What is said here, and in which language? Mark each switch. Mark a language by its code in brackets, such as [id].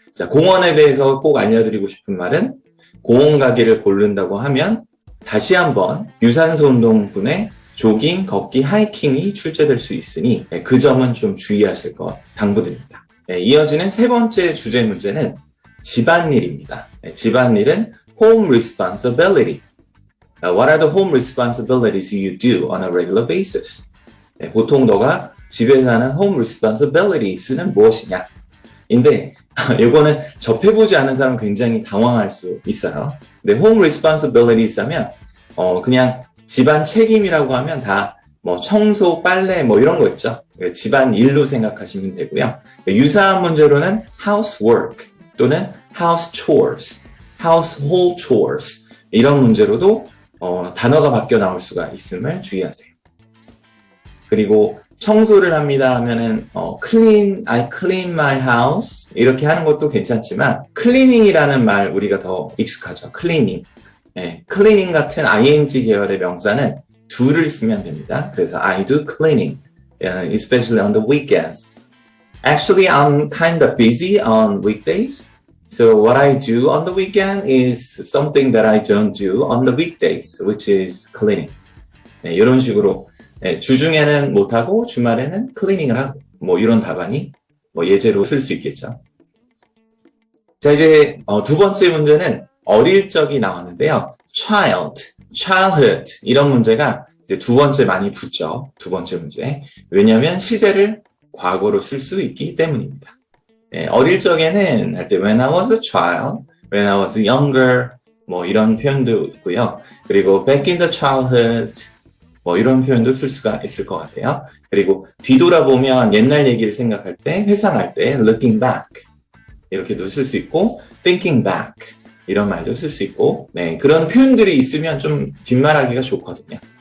[ko] 자, 공원에 대해서 꼭 알려드리고 싶은 말은 공원 가기를 고른다고 하면 다시 한번 유산소 운동분의 조깅, 걷기, 하이킹이 출제될 수 있으니 그 점은 좀 주의하실 것 당부드립니다. 이어지는 세 번째 주제 문제는 집안일입니다. 집안일은 [en] home responsibility. What are the home responsibilities you do on a regular basis? [ko] 보통 너가 집에서 하는 [en] home responsibilities [ko] 는 무엇이냐? 인데 이거는 접해보지 않은 사람은 굉장히 당황할 수 있어요. 근데 [en] home responsibilities [ko] 하면 그냥 집안 책임이라고 하면 다 청소, 빨래 이런 거 있죠. 집안 일로 생각하시면 되고요. 유사한 문제로는 housework 또는 [en] house chores, household chores [ko] 이런 문제로도 단어가 바뀌어 나올 수가 있음을 주의하세요. 그리고 청소를 합니다 하면은 [en] I clean my house [ko] 이렇게 하는 것도 괜찮지만 cleaning이라는 말 우리가 더 익숙하죠. cleaning. cleaning 같은 ing 계열의 명사는 do를 쓰면 됩니다. [en] 그래서 I do cleaning, especially on the weekends. Actually, I'm kind of busy on weekdays. So what I do on the weekend is something that I don't do on the weekdays, which is cleaning. [ko] 이런 식으로 주중에는 못하고 주말에는 클리닝을 하고 이런 답안이 예제로 쓸 수 있겠죠. 자, 이제 두 번째 문제는 어릴 적이 나왔는데요. childhood 이런 문제가 이제 두 번째 많이 붙죠. 두 번째 문제. 왜냐하면 시제를 과거로 쓸 수 있기 때문입니다. 어릴 적에는 할 때 [en] when I was a child, when I was younger [ko] 이런 표현도 있고요. 그리고 [en] back in the childhood [ko] 이런 표현도 쓸 수가 있을 것 같아요. 그리고 뒤돌아보면 옛날 얘기를 생각할 때, 회상할 때 [en] looking back [ko] 이렇게도 쓸 수 있고 [en] thinking back [ko] 이런 말도 쓸 수 있고 그런 표현들이 있으면 좀 뒷말하기가 좋거든요.